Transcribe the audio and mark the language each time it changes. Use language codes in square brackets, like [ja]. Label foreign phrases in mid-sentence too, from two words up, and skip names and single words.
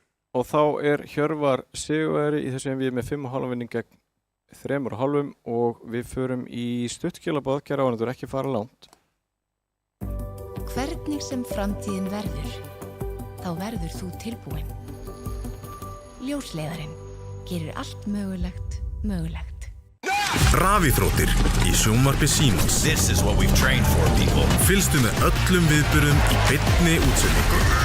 [is] Og þá er Hjörvar sigurvegari í þessu einvígi með 5,5 vinning gegn 3,5 og við förum í stuttskilaboð, kæra áhorfendur, ekki fara langt. Hvernig sem framtíðin verður, þá verður þú tilbúinn. Ljósleiðarinn gerir allt mögulegt mögulegt. Rafíþróttir í sjónvarpi Símans. [en] This is what we've trained for, people. [is] Fylgstu með öllum viðburðum í beinni útsendingu.